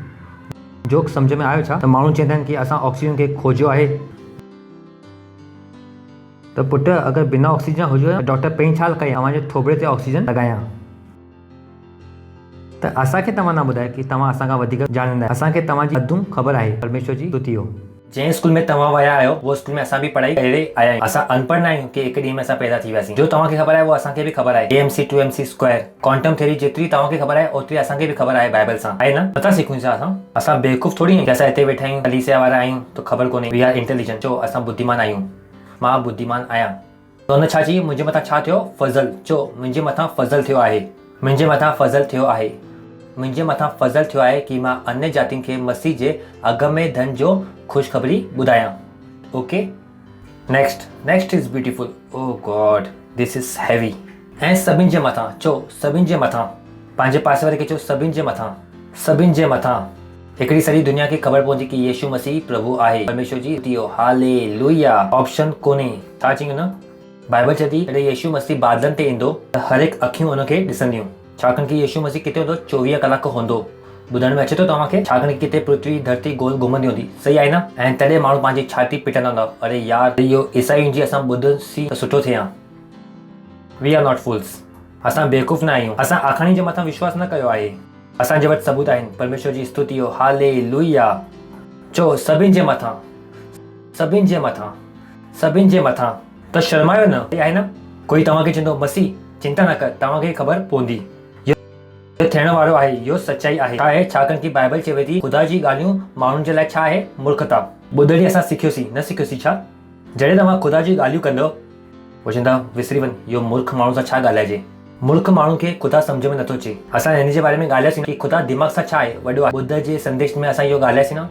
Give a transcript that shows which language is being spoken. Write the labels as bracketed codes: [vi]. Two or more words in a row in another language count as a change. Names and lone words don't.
[sd] जो सम्झ में आयो छा? त माण्हू चवंदा आहिनि कि असां ऑक्सीजन खे खोजियो आहे। त पुटु, अगरि बिना ऑक्सीजन हुजे त डॉक्टर पहिरीं छा कई? तव्हांजे थोबड़े ते ऑक्सीजन लॻायां। त असांखे तव्हां न ॿुधाए कि तव्हां असांखां वधीक ॼाणंदा आहियो। असांखे तव्हांजी हदूं ख़बर आहे। परमेश्वर जी स्तुति हो। जंहिं स्कूल में तव्हां विया आहियो उहो स्कूल में असां बि पढ़ाई करे आया आहियूं। असां अनपढ़ न आहियूं कि हिकु ॾींहं में असां पैदा थी वियासीं। जो तव्हांखे ख़बर आहे उहो असांखे बि ख़बर आहे। AMC 2MC स्क्वायर, [en] quantum theory [sd] जेतिरी तव्हांखे ख़बर आहे ओतिरी असांखे बि ख़बर आहे बाइबल सां, आहे न? नथा सिखूं छा असां बेवकूफ़ थोरी आहियूं कि असां हिते वेठा आहियूं, कलीसिया वारा आहियूं त ख़बर कोन्हे। [en] We are intelligent. [sd] चओ, असां बुद्धिमान आहियूं। मां बुद्धिमान आहियां। त हुन छा चई? मुंहिंजे मथां छा थियो? फज़ल। चओ, मुंहिंजे मथां फज़ल थियो आहे, मुंहिंजे मथां फज़ल थियो आहे, मुंहिंजे मथां फज़ल थियो आहे कि मां अन्य जातियुनि खे मसीह जे अगम में धन जो ख़ुशख़बरी ॿुधायां। [en] Okay, next is beautiful. Oh God, this is heavy. [sd] ऐं सभिनि जे मथां। चओ, सभिनि जे मथां। पंहिंजे पासे वारे खे चओ, सभिनि जे मथां, सभिनि जे मथां। हिकिड़ी सॼी दुनिया खे ख़बर पवंदी कि यीशु मसीह प्रभु आहे। परमेश्वर जी स्तुति हो, हालेलुया। ऑप्शन कोन्हे। छा चई न? बाइबल चए थी जॾहिं यीशु मसीह बादलनि ते ईंदो त हर हिकु अखियूं हुनखे ॾिसंदियूं। छाकाणि कि यीशु मसीह किथे हूंदो? 24 कलाक हूंदो। ॿुधण में अचे थो तव्हांखे? छाकाणि किथे पृथ्वी धरती गोल घुमंदी हूंदी, सही आहे न? ऐं तॾहिं माण्हू पंहिंजी छाती पिटंदा हूंदा, अरे यार इहो ईसाइयुनि जी असां ॿुधंसी त सुठो थिए हा। [en] We are not fools. [sd] असां बेवकूफ़ न आहियूं। असां आखाणी जे मथां विश्वास न कयो आहे। असांजे वटि सबूत आहिनि। परमेश्वर जी स्तुति हो, हालेलुया। चओ सभिनि जे मथां, सभिनि जे मथां, सभिनि जे मथां। त शर्मायो न, आहे न? कोई तव्हांखे चवंदो मसीह चिंता न कर, तव्हांखे ख़बर पवंदी। इहो थियण वारो आहे, इहो सचाई आहे। छा आहे? छाकाणि की बाइबल चवे थी ख़ुदा जी ॻाल्हियूं माण्हुनि जे लाइ छा आहे? मूर्खता। ॿुधणी असां सिखियोसीं, न सिखियोसीं छा? जॾहिं तव्हां ख़ुदा जी ॻाल्हियूं कंदव, उहो चवंदा विसरी वञ, इहो मूर्ख माण्हू सां छा ॻाल्हाइजे? मूर्ख माण्हू खे ख़ुदा सम्झ में नथो अचे। असां हिन जे बारे में ॻाल्हायोसीं कि ख़ुदा दिमाग़ सां छा आहे? वॾो आहे। ॿुध जे संदेश में असां इहो ॻाल्हायोसीं न?